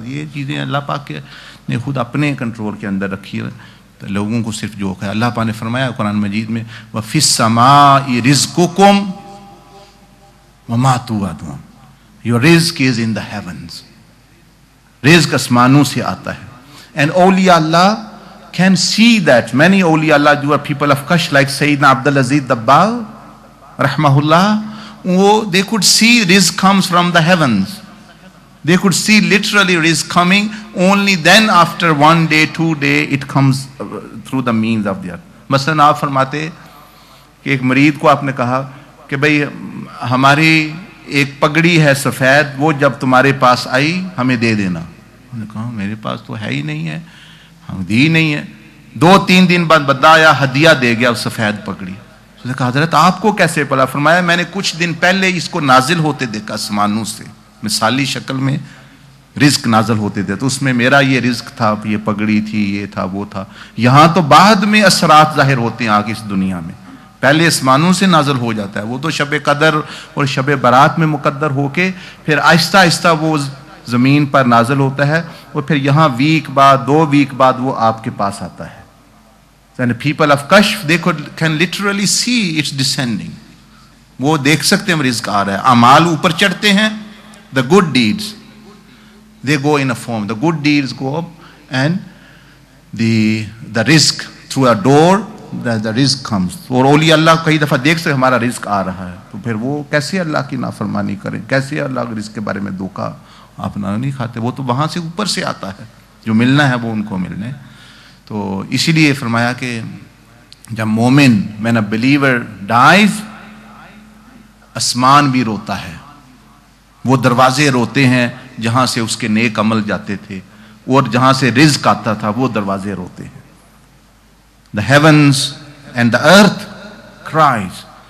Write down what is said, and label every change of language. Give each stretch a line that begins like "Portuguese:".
Urdu: یہ چیزیں اللہ پاک نے خود اپنے کنٹرول کے اندر رکھی ہے, تو لوگوں کو صرف جو ہے اللہ پاک نے فرمایا قرآن مجید میں
Arabic: وَفِي السَّمَاءِ رِزْقُكُمْ وَمَا تُوعَدُونَ,
English: your rizq is in the heavens.
Urdu: رزق آسمانوں سے آتا ہے.
English: And awliya Allah can see that. Many awliya Allah who are people of Kashf, like Sayyidina Abdul Aziz Dabbagh rahmahullah, they could see rizq comes from the heavens. They could see literally rizq coming, only then after 1 day, 2 days, it comes through the means of the earth.
Urdu: مثلاً آپ فرماتے کہ ایک مریض کو آپ نے کہا کہ بھئی ہماری ایک پگڑی ہے سفید, وہ جب تمہارے پاس آئی ہمیں دے دینا. انہوں نے کہا میرے پاس تو ہے ہی نہیں ہے, ہم دی نہیں ہے. 2-3 دن بعد بندہ آیا, ہدیہ دے گیا سفید پگڑی. اس نے کہا حضرت آپ کو کیسے پڑا؟ فرمایا میں نے کچھ دن پہلے اس کو نازل ہوتے دیکھا آسمانوں سے, مثالی شکل میں رزق نازل ہوتے تھے, تو اس میں میرا یہ رزق تھا, یہ پگڑی تھی, یہ تھا, وہ تھا. یہاں تو بعد میں اثرات ظاہر ہوتے ہیں آگے اس دنیا میں, پہلے آسمانوں سے نازل ہو جاتا ہے. وہ تو شب قدر اور شب برات میں مقدر ہو کے پھر آہستہ آہستہ وہ زمین پر نازل ہوتا ہے, اور پھر یہاں ویک بعد 2 ویک بعد وہ آپ کے پاس آتا ہے.
English: And the people of Kashf, they can literally see it's descending.
Urdu: وہ دیکھ سکتے ہیں رزق آ رہا ہے. اعمال اوپر چڑھتے ہیں,
English: the good deeds, they go in a form. The good deeds go up and the rizq through a door, the rizq comes.
Urdu: اور اولیاء اللہ کئی دفعہ دیکھ سکتے ہمارا رزق آ رہا ہے, تو پھر وہ کیسے اللہ کی نافرمانی کریں, کیسے اللہ کے رزق کے بارے میں دھوکہ اپنا نہیں کھاتے. وہ تو وہاں سے اوپر سے آتا ہے, جو ملنا ہے وہ ان کو ملنے. تو اسی لیے فرمایا کہ جب مومن
English: when a believer dies,
Urdu: آسمان بھی روتا ہے, وہ دروازے روتے ہیں جہاں سے اس کے نیک عمل جاتے تھے, اور جہاں سے رزق آتا تھا وہ دروازے روتے ہیں.
English: The heavens and the earth cries.